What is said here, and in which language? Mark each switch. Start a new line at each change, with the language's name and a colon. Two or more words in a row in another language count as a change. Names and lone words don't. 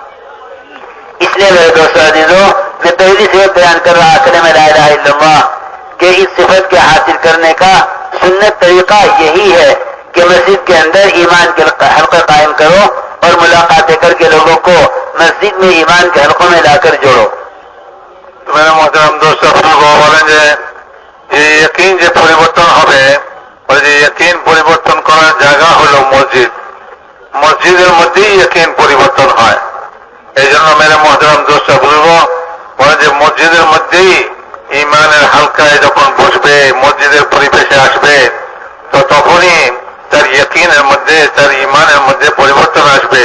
Urdu: اس لیے میرے دوستو عزیزو، میں پہلی صفت بیان کر رہا کلمہ لا الہ الا اللہ کہ اس صفت کے حاصل کرنے کا سنت طریقہ یہی ہے کہ مسجد کے اندر ایمان کے حلقہ قائم کرو اور ملاقاتیں کر کے لوگوں کو مسجد میں ایمان کے حلقوں میں لا کر جوڑو. میرے محترم دوست
Bangla: বলেন যে এই ইয়াকিন যে পরিবর্তন হবে ওই যে ইয়াকিন পরিবর্তন করার জায়গা হলো মসজিদ. মসজিদের মধ্যেই ইয়াকিন পরিবর্তন হয়. এই জন্য
Urdu: میرے محترم دوست
Bangla: বলবো বলে যে মসজিদের মধ্যেই ইমানের হালকায় যখন বসবে, মসজিদের পরিবেশে আসবে, তো তখনই তার ইয়াকিনের মধ্যে, তার ইমানের মধ্যে পরিবর্তন আসবে.